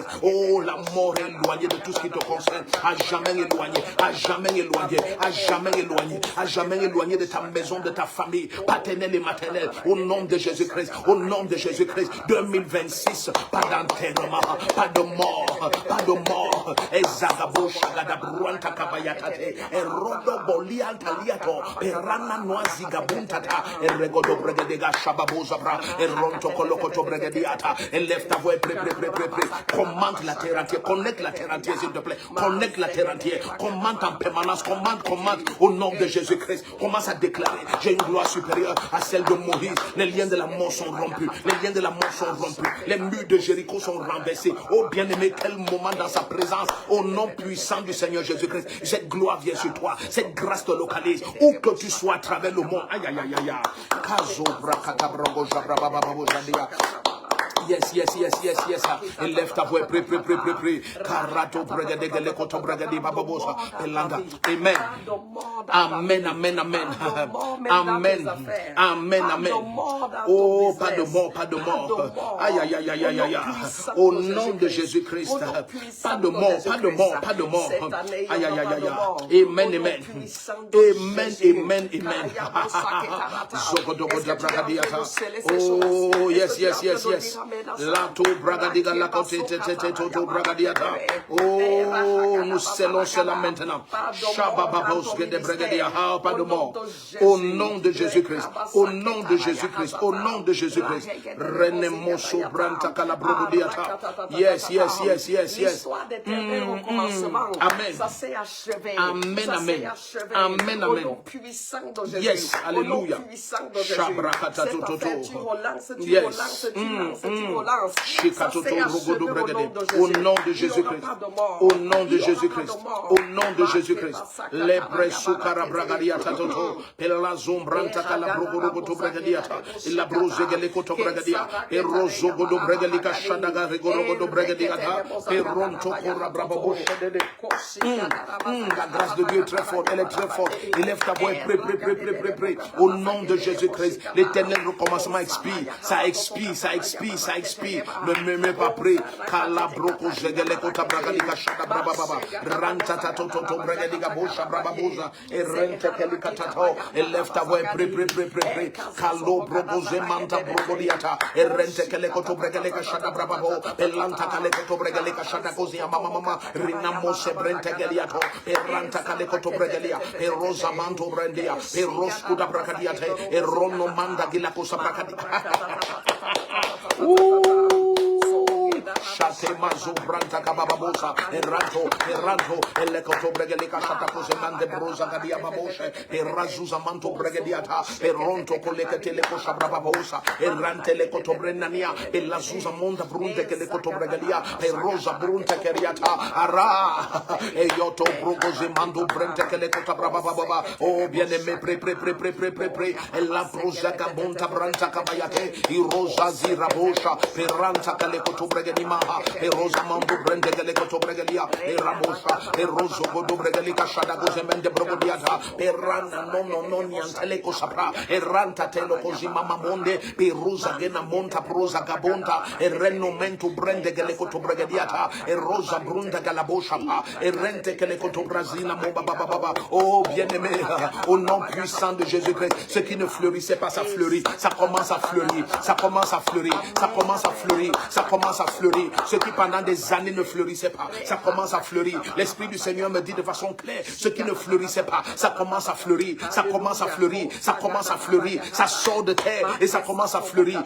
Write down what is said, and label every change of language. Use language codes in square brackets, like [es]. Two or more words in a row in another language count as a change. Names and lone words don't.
[fr] Oh, la mort est éloignée de tout ce qui te concerne, à jamais éloignée, à jamais éloignée, à jamais éloignée, à jamais éloignée de ta maison, de ta famille, paternelle et maternelle, au nom de Jésus-Christ, au nom de Jésus-Christ. 2026, pas d'enterrement, pas de mort, pas de mort. Ezagabo shagada bruanta kabayatate, erodo boliantaliato, perana Renoa Zigabuntata, et Regodo Bregedega Shababozabra, et Ronto Colocoto Bregediata, et lève ta voix, pré. Commande la terre entière, connecte la terre entière, s'il te plaît. Connecte la terre entière, commande en permanence, commande au nom de Jésus-Christ. Commence à déclarer, j'ai une gloire supérieure à celle de Moïse. Les liens de la mort sont rompus, les liens de la mort sont rompus, les murs de Jéricho sont renversés. Oh bien-aimé, quel moment dans sa présence, au nom puissant du Seigneur Jésus-Christ. Cette gloire vient sur toi, cette grâce te localise, où que tu sois à travers le monde. Aïe aïe aïe aïe aïe. Yes. Élève ta voix, prie. Karato bregade lekoto bregade bababosa. Elanga. Amen. Amen. Oh, pas de mort. Aïe. Au nom de Jésus-Christ. Pas de mort. Aïe. Amen. Oh, yes. Lato bragadiga la côté toto bragadiata. Oh, nous scellons cela maintenant. Shabababos que de bragadia, pas de mort. Au nom de Jésus-Christ. Au nom de Jésus-Christ. Renemoso branta calabrogudiata. Yes. Amen. Yes, alléluia. Shabrakata toto. Yes. Au nom de Jésus-Christ. Au nom de Jésus-Christ. Les presso carabragadiata toto. Et la zombranta calabrogoto bragadiata. Et la brosegelecoto bragadia. Et rosogodo bregalica shadaga regorogodo bragadiata. Et ronto corabrabo. La grâce de Dieu est très forte. Elle est très forte. Élève ta voix. Prie. Au nom de Jésus-Christ. L'éternel recommencement expire. Ça expire. Ne me pas pris. Calabroco Zegeleco Tabragalika Shadabrababa. Rantata Toto Bragadiga Bosha Brababosa. Et Rente Kelikatato. Élève ta voix. Prie. Calo Brogo Zemanta Brogodiata. Et Rente Kelekoto Bragalika Shadabrababo. Et Lanta Kalekoto Bragalika Shadakozia Mama. Rinamo Sebrente Geliato. Et Ranta Kalekoto Bragalia. Et Rosamanto Brandia. Et Roscuda Bragadiate. Et Rono Manda Gilacosa Bracadia. Shate mazo branta kababosa erranto elle koto bregelika shata kosemande broza gadia baboshe errazuza manto bregediata erronto kolekete le kosha brababosa errante le koto brennania ella zuza monda brunte che le koto bregelia errosa brunte keriata ara e yoto brogoze mando brente che le koto brabababa. Oh bien-aimé, pré e la broza kabonta branta kabayate i rosa zirabosha perranta kale koto bregenima e rosa mando brende che le koto bregelia e rabosha e roso godo bregelica shada gozemende brogodiata perranda non niente le kosapra e ranta telo così mamma monde per rosa gena monta prosa gabonta e renomento brende che le koto bregediata e rosa brunda galabosha e rente che le koto brasina moba baba. Oh bien-aimé, au nom puissant de Jésus-Christ, ce qui ne fleurissait pas, ça fleurit, ça commence à fleurir, ce qui pendant des années ne fleurissait pas, ça commence à fleurir. L'Esprit du Seigneur me dit de façon claire, ce qui ne fleurissait pas, ça commence à fleurir, ça sort de terre et ça commence à fleurir.